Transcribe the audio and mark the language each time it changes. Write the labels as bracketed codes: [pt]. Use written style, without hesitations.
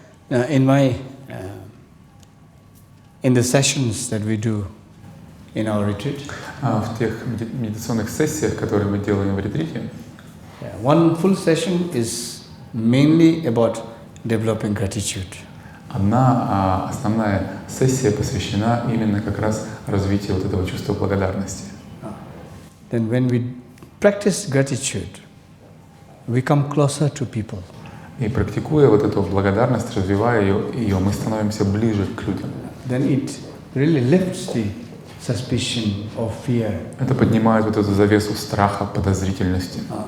[en] In the sessions that we do in our retreat, [ru] в тех медитационных сессиях, которые мы делаем в ретрите, [en] one full session is mainly about developing gratitude. [ru] Одна основная сессия посвящена именно как раз развитию вот этого чувства благодарности. [en] Then when we practice gratitude, we come closer to people. [ru] И практикуя вот эту благодарность, развивая ее, мы становимся ближе к людям. [en] Then it really lifts the suspicion of fear. [ru] Это поднимает вот эту завесу страха, подозрительности.